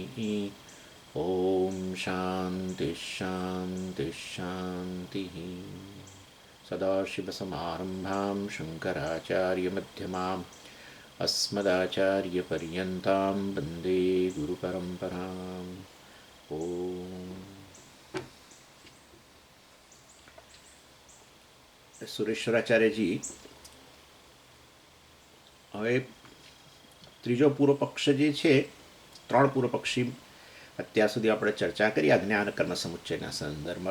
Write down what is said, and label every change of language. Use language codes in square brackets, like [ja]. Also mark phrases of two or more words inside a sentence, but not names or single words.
[sa] ॐ शान्तिः शान्तिः शान्तिः सदाशिवसमारम्भां शङ्कराचार्यमध्यमाम् अस्मदाचार्यपर्यन्तां वन्दे गुरुपरम्पराम् ॐ [gu] સુરેશ્વરાચાર્યજી હવે ત્રીજો પૂર્વ પક્ષ જે છે, ત્રણ પૂર્વ પક્ષી અત્યાર સુધી આપણે ચર્ચા કરી આ જ્ઞાન કર્મ સમુચ્ચયના સંદર્ભમાં.